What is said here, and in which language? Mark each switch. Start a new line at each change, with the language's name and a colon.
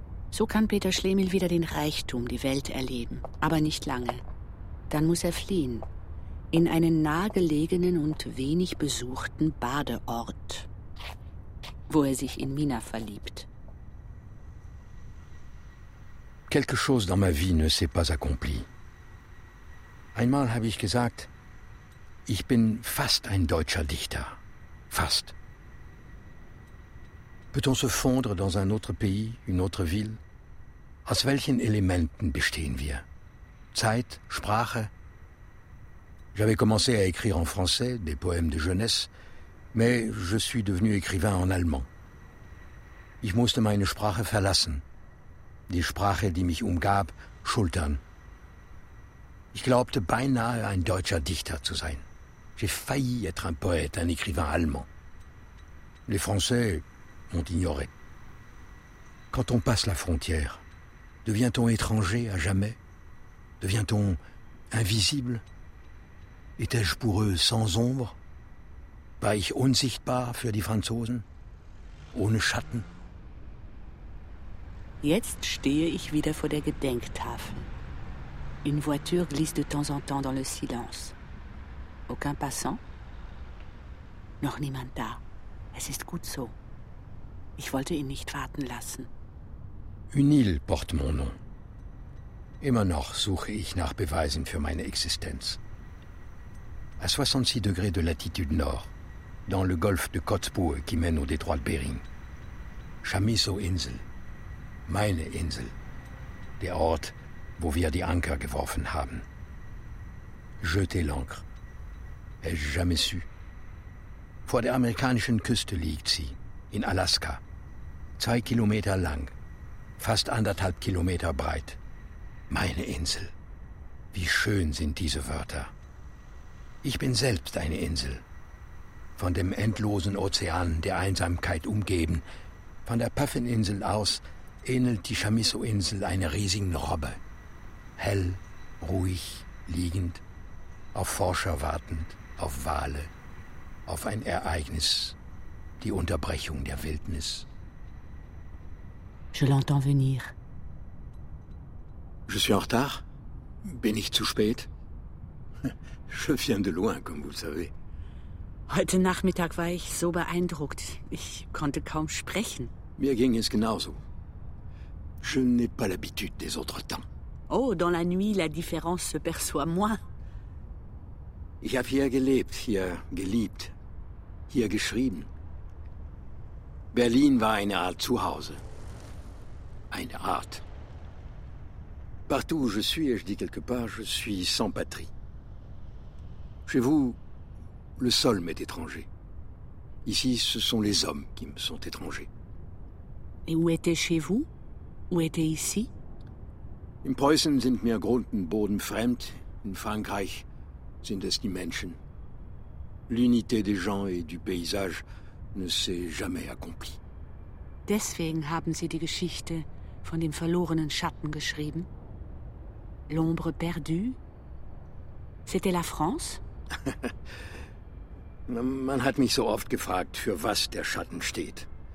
German: So kann Peter Schlemihl wieder den Reichtum, die Welt erleben, aber nicht lange. Dann muss er fliehen, in einen nahegelegenen und wenig besuchten Badeort, wo er sich in Mina verliebt.
French: Quelque chose dans ma vie ne s'est pas accompli.
German: Einmal habe ich gesagt, ich bin fast ein deutscher Dichter. Fast.
French: Peut-on se fondre dans un autre pays, une autre ville?
German: Aus welchen Elementen bestehen wir? Zeit, Sprache?
French: J'avais commencé à écrire en français des poèmes de jeunesse, mais je suis devenu écrivain en allemand.
German: Ich musste meine Sprache verlassen. Die Sprache, die mich umgab, schultern. Ich glaubte beinahe, ein deutscher Dichter zu sein.
French: J'ai failli être un poète, un écrivain allemand. Les Français m'ont ignoré. Quand on passe la frontière, devient-on étranger à jamais? Devient-on invisible? Étais-je pour eux sans ombre?
German: War ich unsichtbar für die Franzosen? Ohne Schatten? Jetzt stehe ich wieder vor der Gedenktafel.
French: Une voiture glisse de temps en temps dans le silence. Aucun passant?
German: Noch niemand da. Es ist gut so. Ich wollte ihn nicht warten lassen.
French: Une île porte mon nom.
German: Immer noch suche ich nach Beweisen für meine Existenz.
French: À 66 degrés de latitude nord, dans le golfe de Kotzebue qui mène au détroit de Bering.
German: Chamisso-Insel. Meine Insel. Der Ort, wo wir die Anker geworfen haben.
French: Jeter l'ancre. Ai-je jamais su?
German: Vor der amerikanischen Küste liegt sie, in Alaska. 2 Kilometer lang, fast 1,5 Kilometer breit. Meine Insel. Wie schön sind diese Wörter. Ich bin selbst eine Insel. Von dem endlosen Ozean der Einsamkeit umgeben. Von der Puffininsel aus ähnelt die Chamisso-Insel einer riesigen Robbe. Hell, ruhig, liegend, auf Forscher wartend, auf Wale, auf ein Ereignis, die Unterbrechung der Wildnis.
French: Je l'entends venir. Je suis en retard?
German: Bin ich zu spät?
French: Je viens de loin, comme vous le savez.
German: Heute Nachmittag war ich so beeindruckt. Ich konnte kaum sprechen. Mir ging es genauso.
French: Je n'ai pas l'habitude des autres temps. Oh, dans la nuit, la différence se perçoit moins.
German: Ich habe hier gelebt, hier geliebt, hier geschrieben. Berlin war eine Art Zuhause. Eine Art.
French: Partout où je suis, et je dis quelque part, je suis sans patrie. Chez vous, le sol m'est étranger. Ici, ce sont les hommes qui me sont étrangers. Et où était chez vous? Où était ici?
German: In Preußen sind mir Grund und Boden fremd. In Frankreich sind es die Menschen.
French: L'unité des gens et du paysage ne s'est jamais accomplie.
German: Deswegen haben Sie die Geschichte von dem verlorenen Schatten geschrieben?
French: L'ombre perdue? C'était la France?
German: Man hat mich so oft gefragt, für was der Schatten steht.